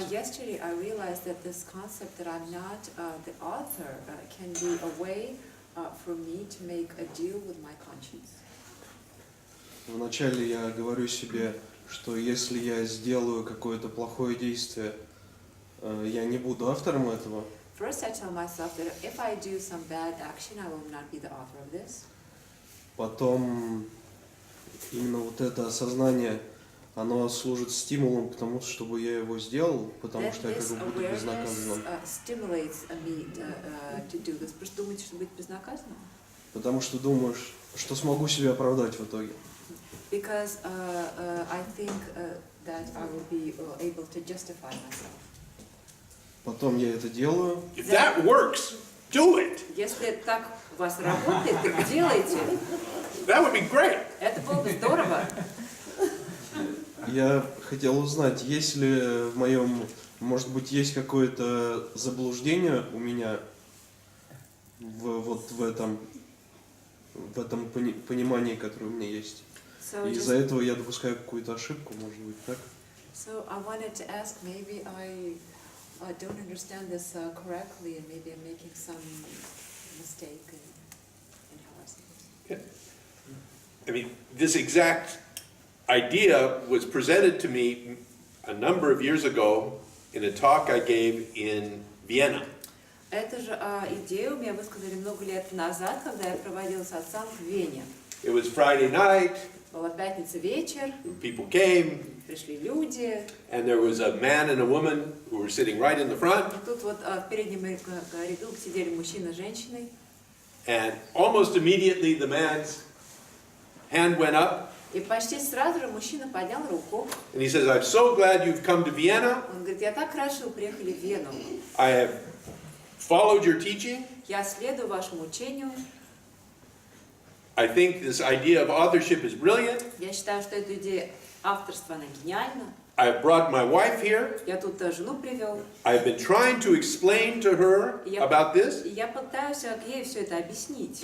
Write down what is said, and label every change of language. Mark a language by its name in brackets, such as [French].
[English] Yesterday I realized that this concept that I'm not the author can be a way for me to make a deal with my conscience. [Russian] вначале я говорю себе, что если я сделаю какое-то плохое действие, я не буду автором этого. [English] First, I tell myself that if I do some bad action, I will not be the author of this. [Russian] Потом именно вот это осознание, оно служит стимулом к тому, чтобы я его сделал, потому [English] Then [Russian] что я как [English] this [Russian] бы буду безнаказанным. [English] awareness stimulates me to do this. [Russian] Просто думаете, что быть безнаказанным? Потому что думаешь, что смогу себя оправдать в итоге. [English] Because I think that I will be able to justify myself. [Russian] Потом я это делаю, [English] If that works, do it. [Russian] Если так у вас работает, так делайте. [English] That would be great. [Russian] Это было бы здорово. я хотел узнать, есть ли в моем, может быть, есть какое-то заблуждение у меня вот в этом понимании, которое у меня есть. [English] So, [Russian] И из-за этого я допускаю какую-то ошибку, может быть, так? [English] so I wanted to ask, maybe I don't understand this correctly, and maybe I'm making some mistake in how I see this. I mean, this exact idea was presented to me a number of years ago in a talk I gave in Vienna. [Russian] Эту же идею мне высказали много лет назад, когда я проводила сатсанг в Вене. [English] It was Friday night, [Russian] Была пятница вечер, [English] people came, [Russian] пришли люди, [English] and there was a man and a woman who were sitting right in the front, [Russian] и тут вот в переднем ряду сидели мужчина с женщиной, [English] and almost immediately the man's hand went up, [Russian] и почти сразу же мужчина поднял руку. [English] and he says, "I'm so glad you've come to Vienna. [Russian] Он говорит, я так рад, что вы приехали в Вену. [English] I have followed your teaching. [Russian] Я следую вашему учению. [English] I think this idea of authorship is brilliant. [Russian] Я считаю, что эта идея авторства, она гениальна. [English] I've brought my wife here. [Russian] Я тут жену привел. [English] I've been trying to explain to her about this, [Russian] И я пытаюсь ей все это объяснить,